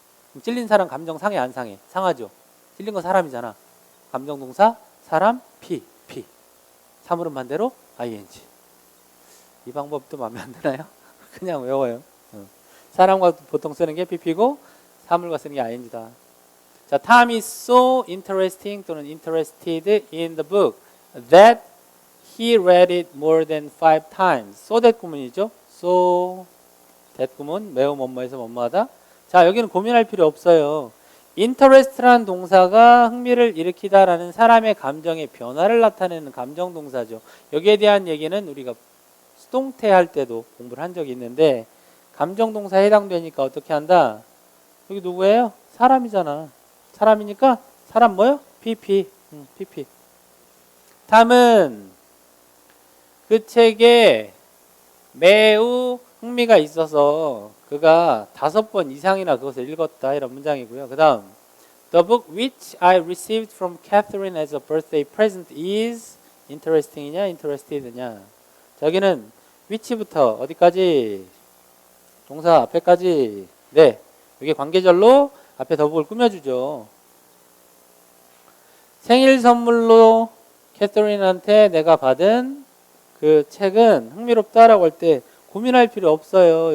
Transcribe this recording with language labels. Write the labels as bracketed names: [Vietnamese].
[Korean] 그럼 찔린 사람 감정 상해 안 상해? 상하죠. 찔린 건 사람이잖아. 감정동사 사람 P. 사물은 반대로 ing. 이 방법도 마음에 안 드나요? 그냥 외워요. 사람과 보통 쓰는 게 pp고 사물과 쓰는 게 ing다. [English] 자, Tom is so interesting [Korean] 또는 [English] interested in the book that he read it more than 5 times. So that [Korean] 구문이죠. So that 구문 매우 뭐뭐해서 뭐뭐하다. 자, 여기는 고민할 필요 없어요. interest라는 동사가 흥미를 일으키다라는 사람의 감정의 변화를 나타내는 감정 동사죠. 여기에 대한 얘기는 우리가 수동태 할 때도 공부를 한 적이 있는데 감정 동사에 해당되니까 어떻게 한다? 여기 누구예요? 사람이잖아. 사람이니까 사람 뭐요? pp. 탐은 그 책에 매우 흥미가 있어서 그가 5번 이상이나 그것을 읽었다. 이런 문장이고요. 그 다음 [English] The book which I received from Catherine as a birthday present is interesting이냐 interested냐. [Korean] 자, 여기는 which부터 어디까지? 동사 앞에까지. 네, 여기 관계절로 앞에 더북을 꾸며주죠. 생일 선물로 캐서린한테 내가 받은 그 책은 흥미롭다라고 할 때 고민할 필요 없어요.